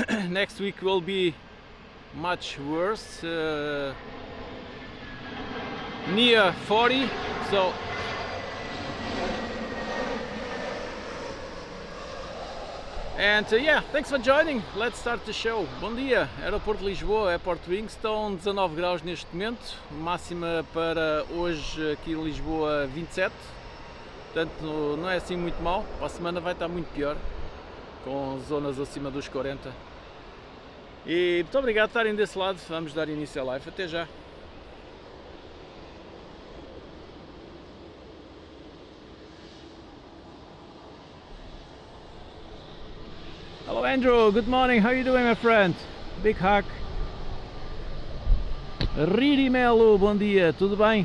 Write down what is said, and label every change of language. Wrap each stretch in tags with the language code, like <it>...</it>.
<en>Next week will be much worse, near 40, so and yeah, thanks for joining. Let's start the show.</en> <pt>Bom dia, aeroporto de Lisboa, AirportWings, estão 19 graus neste momento, máxima para hoje aqui em Lisboa 27, portanto não é assim muito mal. Para a semana vai estar muito pior, com zonas acima dos 40. E muito obrigado por estarem desse lado. Vamos dar início à live. Até já.</pt> <en>Hello Andrew, good morning, how are you doing my friend? Big hug.</en> <pt>Riri Melo, bom dia, tudo bem?</pt>